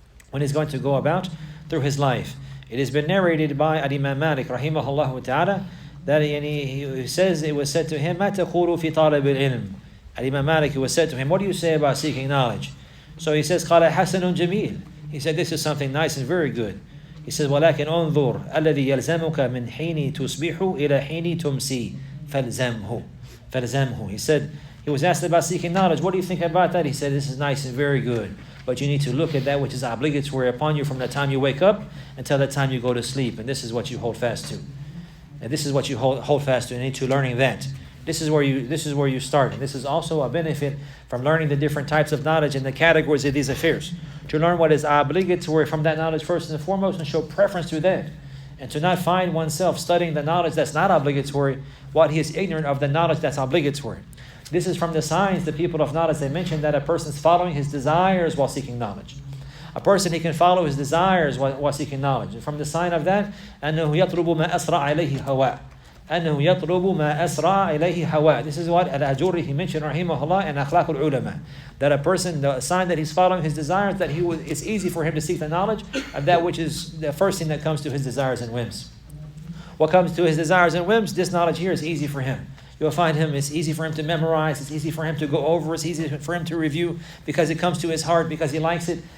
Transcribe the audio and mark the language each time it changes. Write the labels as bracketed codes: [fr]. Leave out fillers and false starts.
[en] When he's going to go about through his life. It has been narrated by Imam Malik rahimahullah ta'ala that he says it was said to him, [ar] مَا تَقُولُ فِي طَالِبِ الْعِلْمِ. [en] Imam Malik, it was said to him, what do you say about seeking knowledge? So he says, [ar] قَالَ حَسَنٌ جَمِيلٌ. [en] He said, this is something nice and very good. He says, [ar] وَلَكِنْ أُنظُرْ الَّذِي يَلْزَمُكَ مِنْ حِينِ تُصْبِحُ إِلَى حِينِ تُمْسِي فَالْزَمْهُ. [en] He said, he was asked about seeking knowledge. What do you think about that? He said, this is nice and very good. But you need to look at that which is obligatory upon you from the time you wake up until the time you go to sleep. And this is what you hold fast to. And this is what you hold fast to. You need to learning that. This is where you start. And this is also a benefit from learning the different types of knowledge and the categories of these affairs. To learn what is obligatory from that knowledge first and foremost, and show preference to that. And to not find oneself studying the knowledge that's not obligatory while he is ignorant of the knowledge that's obligatory. This is from the signs, the people of knowledge, they mentioned that a person is following his desires while seeking knowledge. A person, he can follow his desires while seeking knowledge. And from the sign of that, [ar] أنه يطلب ما أسرع إليه هواه. أنه يطلب ما أسرع إليه هواه. [en] This is what Al-Ajuri, he mentioned, rahimahullah, and Akhlaq al-Ulama. That a person, the sign that he's following his desires, that it's easy for him to seek the knowledge of that which is the first thing that comes to his desires and whims. What comes to his desires and whims, this knowledge here is easy for him. You'll find it's easy for him to memorize, it's easy for him to go over, it's easy for him to review because it comes to his heart, because he likes it.